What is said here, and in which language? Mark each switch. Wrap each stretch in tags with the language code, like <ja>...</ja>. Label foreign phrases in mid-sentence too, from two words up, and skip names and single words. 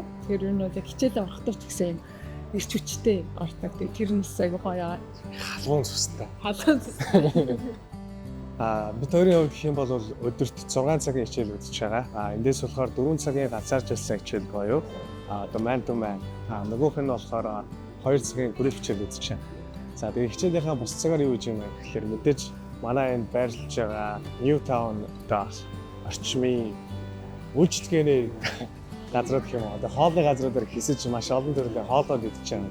<mn>Тэгэхээр ер нь бол яг хичээлээ орохдоо ч гэсэн юм ирч хүчтэй ордог. Тэр нь айгүй гоё. Халуун цустай. Халуун цустай. Бид хоёрын хувьд гэх юм бол өдөрт 6 цагийн хичээл үзэж байгаа. Эндээс болохоор 4 цагийн ганцаарч ирсэн хичээл гоё.</mn> <en>Одоо man to man.</en> <mn>Нөгөөх нь болохоор 2 цагийн групп хичээл үзэж байна. За тэгээ хичээлийнхаа бус цагаар юу гэж юм бэ гэхээр мэдээж манай энд байрлаж байгаа Newtown даас орчмын үйлчлэгээний газрууд гэх юм уу. Одоо хоолны газруудаар хэсэж маш олон төрлийн хоолоод идэж байгаа.</mn>